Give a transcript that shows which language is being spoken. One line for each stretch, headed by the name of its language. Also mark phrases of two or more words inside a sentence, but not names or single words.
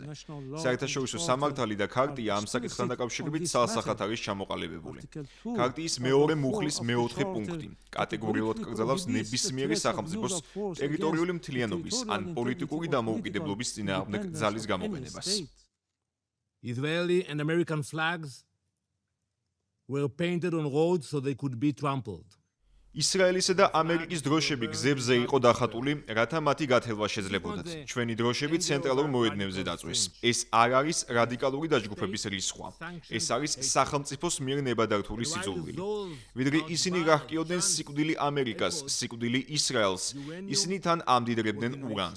Georgian: საერთაშორისო სამართალი და ქარტია ამ საკითხთან დაკავშირებით ცალსახად არის ჩამოყალიბებული. ქარტიის მეორე მუხლის მეოთხე პუნქტი კატეგორიულად კრძალავს ნებისმიერი სახელმწიფოს ტერიტორიული მთლიანობის ან პოლიტიკური დამოუკიდებლობის წინააღმდეგ ძალის გამოყენებას.
English: Israeli and American flags were painted on roads so they could be trampled.
Georgian: ისრაელისა და ამერიკის დროშები გზებზე იყო დახატული, რათა მათი გათელვა შეძლებოდათ. ჩვენი დროშები ცენტრალურ მოედნებზე დაწვეს. ეს არ არის რადიკალური დაჯგუფების რისხვა. ეს არის სახელმწიფოს მიერ ნებადართული სიძულვილი. ვიდრე ისინი რა ჰკიოდნენ სიკვდილი ამერიკას, სიკვდილი ისრაელს, ისინი თან ამდიდრებდნენ ურანს.